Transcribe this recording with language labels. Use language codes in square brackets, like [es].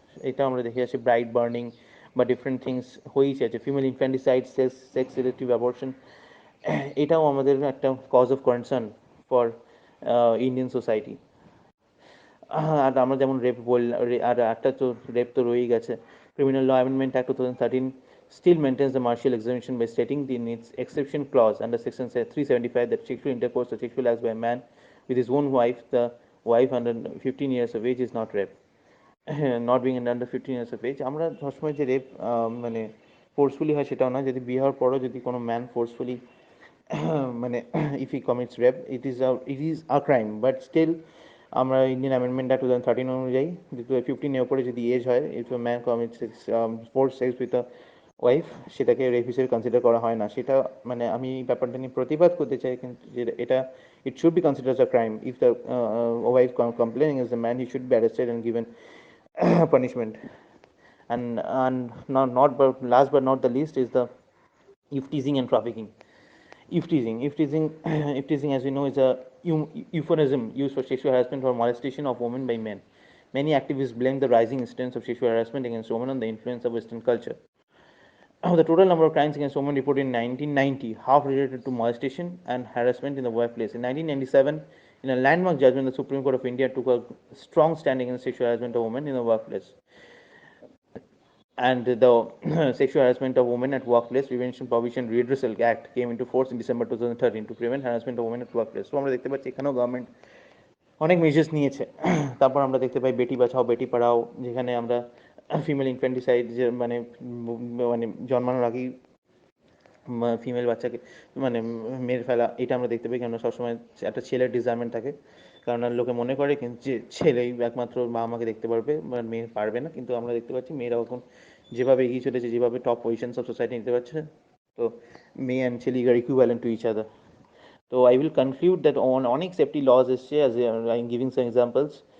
[bn] এটা আমরা দেখে আসি ব্রাইড বার্নিং বা ডিফারেন্ট থিংস হয়েই আছে, female infanticide, sex relative abortion, এটাও আমাদের একটা cause of concern for Indian society. আর আমরা যেমন আর একটা তো রেপ তো রয়েই গেছে। [en] Criminal law amendment act 2013 still maintains the martial exemption by stating in its exception clause under section 375 that sexual intercourse or sexual acts by a man with his own wife, the wife under 15 years of age, is not rape. Not being under 15 years of age, [bn] আমরা সবসময় যে rape মানে forcefully হয় সেটাও না, যদি বিয়ে হওয়ার পরও যদি কোনো ম্যান ফোর্সফুলি মানে if he commits rape, it is a crime, but still আমরা ইন্ডিয়ান অ্যামেন্ডমেন্ট অ্যাক্ট 2013 অনুযায়ী 15 এর উপরে যদি এজ হয়, [en] if a man commits force sex with a wife, [bn] সেটাকে রেপ হিসেবে কনসিডার করা হয় না। সেটা মানে আমি এই ব্যাপারটা নিয়ে প্রতিবাদ করতে চাই, কিন্তু এটা [en] It should be consider a crime. If the wife complaining is the man, he should be arrested and given punishment. And not but last but not the least is the if teasing and trafficking. If teasing, as we know, is a euphemism used for sexual harassment or molestation of women by men. Many activists blame the rising incidence of sexual harassment against women on the influence of Western culture. the total number of crimes against women reported in 1990, half related to molestation and harassment in the workplace. In 1997, in a landmark judgment, the Supreme Court of India took a strong stand against sexual harassment of women in the workplace. And the Sexual Harassment of Women at Workplace Prevention Provision Redressal Act came into force in December 2013 to prevent harassment of women at workplace. [bn] So আমরা দেখতে পাচ্ছি এখানেও government অনেক measures নিয়েছে। তারপর আমরা দেখতে পাই বেটি বাঁচাও বেটি পড়াও, যেখানে আমরা ফিমেল ইনফ্যান্টিসাইড যে মানে মানে জন্মানোর আগেই ফিমেল বাচ্চাকে মানে মেরে ফেলা, এটা আমরা দেখতে পাই। কেননা সবসময় একটা ছেলের ডিজায়ারমেন্ট থাকে, কারণ লোকে মনে করে কিন্তু যে ছেলেই একমাত্র মা আমাকে দেখতে পারবে, মেয়ে পারবে না। কিন্তু আমরা দেখতে পাচ্ছি মেয়েরাও এখন যেভাবে এগিয়ে চলেছে, যেভাবে টপ পজিশনস অফ সোসাইটি নিতে পারছে, তো মেয়ে অ্যান্ড ছেলে [en] আর equivalent to each other. So I will conclude that on [bn] অনেক সেফটি লজ এসছে, [en] as I am giving some examples.